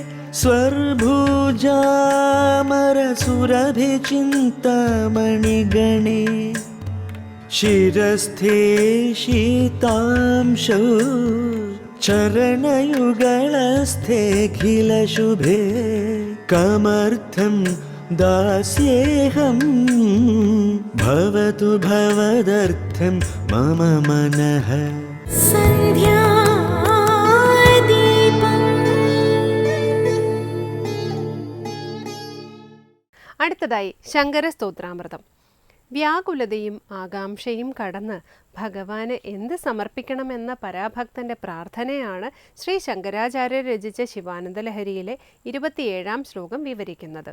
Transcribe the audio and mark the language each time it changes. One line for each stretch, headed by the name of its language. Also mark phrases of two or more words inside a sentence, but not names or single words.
Sanskrit: स्वर्भुजामरसुरभिचिन्तामणिगणे शिरस्थे शीतांशौ चरणयुगलस्थेऽखिलशुभे कमर्थं दास्येऽहं भवतु भवदर्थं मम मनः.
Malayalam: അടുത്തതായി ശങ്കര സ്തോത്രാമൃതം. വ്യാകുലതയും ആകാംക്ഷയും കടന്ന് ഭഗവാന് എന്ത് സമർപ്പിക്കണമെന്ന പരാഭക്തന്റെ പ്രാർത്ഥനയാണ് ശ്രീ ശങ്കരാചാര്യർ രചിച്ച ശിവാനന്ദലഹരിയിലെ 27-ാം ശ്ലോകം വിവരിക്കുന്നത്.